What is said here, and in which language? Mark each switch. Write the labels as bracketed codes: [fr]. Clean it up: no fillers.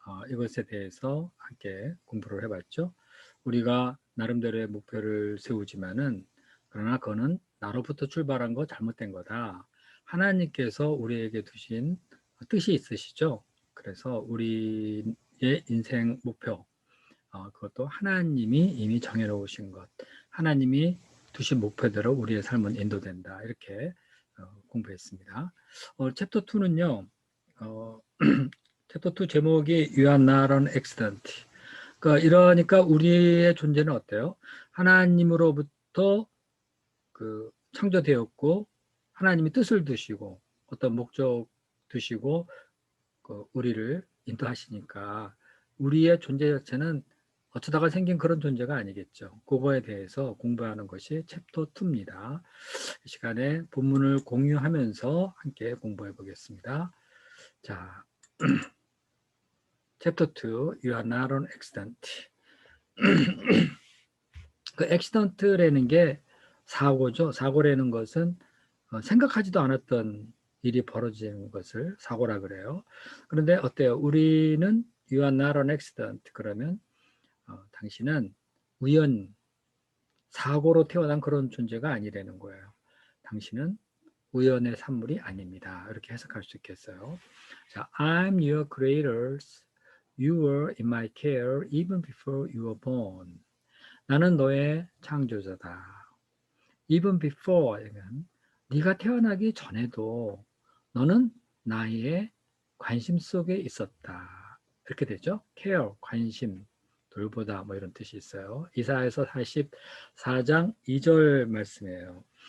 [ko] 이것에 대해서 함께 공부를 해봤죠. 우리가 나름대로의 목표를 세우지만은 그러나 그거는 나로부터 출발한 거 잘못된 거다. 하나님께서 우리에게 두신 뜻이 있으시죠. 그래서 우리의 인생 목표, 그것도 하나님이 이미 정해놓으신 것, 하나님이 두신 목표대로 우리의 삶은 인도된다. 이렇게 공부했습니다. 챕터 2는요, 챕터 2 제목이 [en] You are not an accident. [ko] 이러니까 우리의 존재는 어때요? 하나님으로부터 창조되었고, 하나님이 뜻을 두시고, 어떤 목적 두시고, 우리를 인도하시니까 우리의 존재 자체는 어쩌다가 생긴 그런 존재가 아니겠죠. 그거에 대해서 공부하는 것이 챕터 2입니다. 이 시간에 본문을 공유하면서 함께 공부해 보겠습니다. 자, 챕터 2, [en] You are not an accident. [ko] 그 accident라는 게 사고죠. 사고라는 것은 생각하지도 않았던 일이 벌어진 것을 사고라 그래요. 그런데 어때요? 우리는 [en] You are not an accident. [ko] 그러면 당신은 우연, 사고로 태어난 그런 존재가 아니라는 거예요. 당신은 우연의 산물이 아닙니다. 이렇게 해석할 수 있겠어요. 자, [en] I'm your creator. You were in my care even before you were born. [ko] 나는 너의 창조자다. [en] Even before, [ko] 네가 태어나기 전에도 너는 나의 관심 속에 있었다. 이렇게 되죠. care, 관심, 돌보다 뭐 이런 뜻이 있어요. 이사야서 44장 2절 말씀이에요.